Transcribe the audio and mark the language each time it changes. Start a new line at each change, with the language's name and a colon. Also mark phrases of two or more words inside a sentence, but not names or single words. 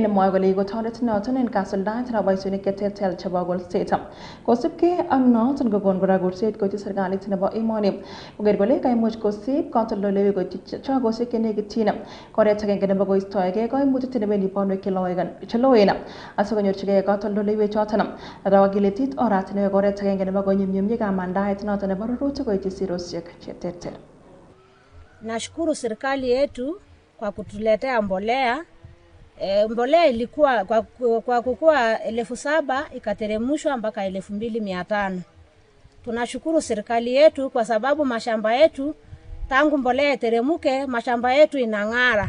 Kalenjin: nemwoe kole kikotoret noton en kasuldaet nebo boisionik cheterter chebo kolset kosibgei ak noton kokon kora kurset koityi serikalit nebo emoni koker kole kaimuch kosib katoldoleiwek koityi chagosiek chenekityin koret agenge nebo koistoegei koimutyet nebendi bonwek cheloen asikonyorchigei katoldoleiwek choton arawa kiletit oratinwek oret agenge nebo konyumnyumyi kamandaet noton nebo rurutik koityi sirosiek cheterter.
Swahili: Nashukuru serikali yetu kwa kutuletea mbolea. Mbolea ilikuwa kwa kukua 7,000 ikateremshwa mpaka 2,500. Tunashukuru serikali yetu kwa sababu mashamba yetu tangu mbolea teremuke mashamba yetu inang'ara.